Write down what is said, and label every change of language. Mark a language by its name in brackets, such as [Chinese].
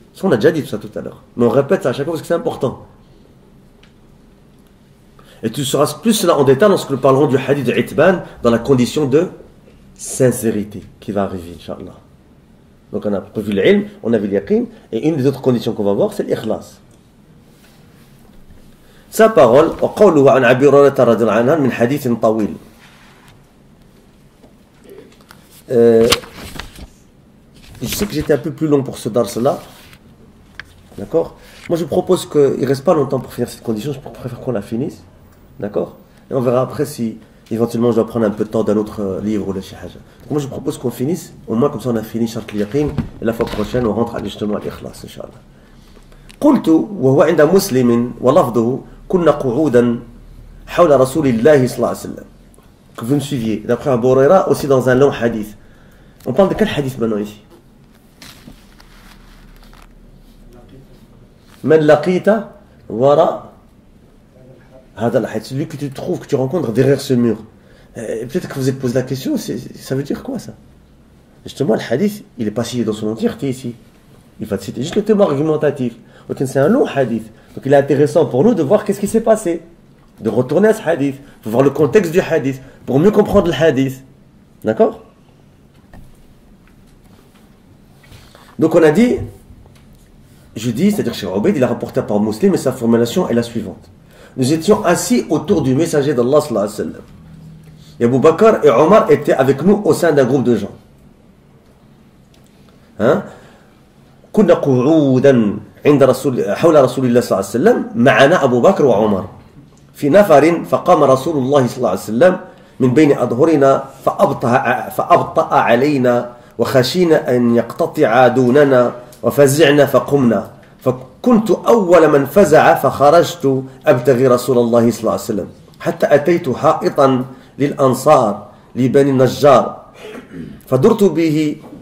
[French] Ça, on a déjà dit tout ça tout à l'heure. Mais on répète ça à chaque fois parce que c'est important. Et tu sauras plus cela en détail lorsque nous parlerons du hadith de Itban dans la condition de sincérité qui va arriver, Inch'Allah. Donc on a vu l'ilm, on a vu l'yaqin, et une des autres conditions qu'on va voir, c'est l'ikhlas. Sa parole, [Arabic] وقوله عن أبي هريرة رضي الله عنه من حديث طويل. [French] Je sais que j'étais un peu plus long pour ce dars-là. D'accord? Moi je propose qu'il ne reste pas longtemps pour finir cette condition, je préfère qu'on la finisse. D'accord? Et on verra après si éventuellement je dois prendre un peu de temps d'un autre livre ou de chez Haja. Donc moi je propose qu'on finisse, au moins comme ça on a fini Shart al-Yaqin, et la fois prochaine on rentre justement à l'Ikhlas, Inch'Allah. [Arabic] قلت وهو عند مسلم ولفظه كنا قعودا حول رسول الله صلى الله عليه وسلم. [French] Que vous me suiviez. D'après Abu Huraira, aussi dans un long hadith. On parle de quel hadith maintenant ici? [Arabic] من لقيت وراء هذا الحديث, [French] celui que tu trouves, que tu rencontres derrière ce mur. Peut-être que vous êtes posé la question, ça veut dire quoi ça? Justement, le hadith, il n'est pas cité dans son entièreté ici. Il va citer juste le thème argumentatif. Donc c'est un long hadith. Donc il est intéressant pour nous de voir qu'est-ce qui s'est passé. De retourner à ce hadith, pour voir le contexte du hadith, pour mieux comprendre le hadith. D'accord? Donc on a dit, je dis, c'est-à-dire Cheikh Obaid, il a rapporté par Muslim, et sa formulation est la suivante. Nous étions assis autour du messager d'Allah sallallahu alayhi wa sallam. Et Abu Bakr et Omar étaient avec nous au sein d'un groupe de gens. [Arabic] كنا قعودا عند حول رسول الله صلى الله عليه وسلم معنا أبو بكر وعمر في نفر فقام رسول الله صلى الله عليه وسلم من بين أظهرنا فأبطأ علينا وخشينا أن يقتطع دوننا وفزعنا فقمنا فكنت أول من فزع فخرجت أبتغي رسول الله صلى الله عليه وسلم حتى أتيت حائطا للأنصار لبني النجار فدرت به